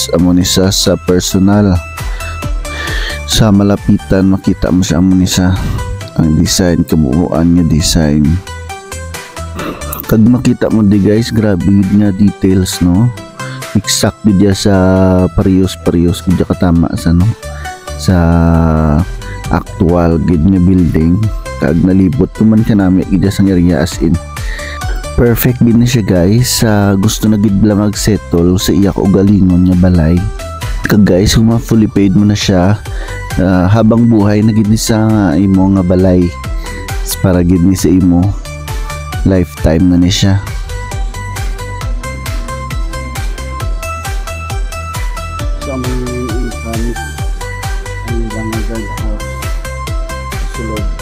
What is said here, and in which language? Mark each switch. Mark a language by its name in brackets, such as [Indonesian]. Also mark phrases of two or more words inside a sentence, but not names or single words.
[Hiligaynon] Amo ni sa personal sa malapitan makita mo siya, amo ni sa ang design, kabuuan nga design. Kag makita mo di guys, grabe nga details no, exact gid sa parehas gid katama sa no sa actual gid nga building. Kag nalibot tuman ka namin gid sa area, [English] as in perfect [Hiligaynon] gid na siya guys. Gusto na gid bala mag-settle sa iya kaugalingon nga balay. Kag guys, kung [English] fully paid [Hiligaynon] mo na siya, habang buhay na gid ni sa imo nga balay, para gid ni sa imo lifetime na ni siya. So, ang income ang mga guard sulod.